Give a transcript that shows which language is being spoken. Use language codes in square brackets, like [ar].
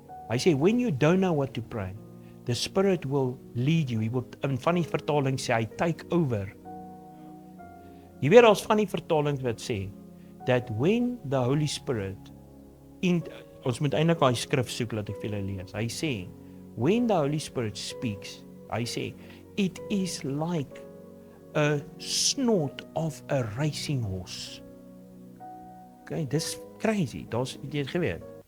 [af] Hy sê, [en] when you don't know what to pray, the Spirit will lead you. [af] Hy wil, in van die vertaling sê, hy [en] take over. [af] Jy weet, als van die vertalings wat sê, [en] that when the Holy Spirit, [af] ons moet eintlik daai skrif soek, laat ek vir julle lees. [en] Hy sê, when the Holy Spirit speaks, [af] hy sê, [en] it is like a snort of a racing horse. [af] Okay, dis crazy, daar's jy het geweet.